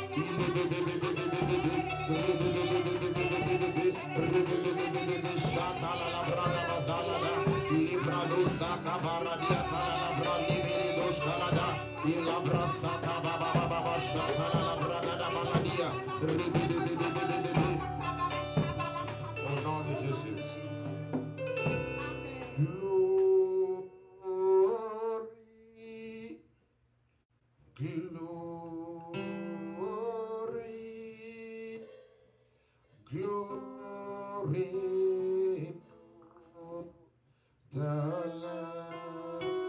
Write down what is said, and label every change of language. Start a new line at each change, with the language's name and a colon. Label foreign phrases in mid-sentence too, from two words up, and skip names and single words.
French: Shatala la brada bazalada, librado zaka baradia tala la brandi beridos kalada, ilabra sata baba baba shatala la bragada baladia. Au nom de Jésus.
English: Glory, the Lamb.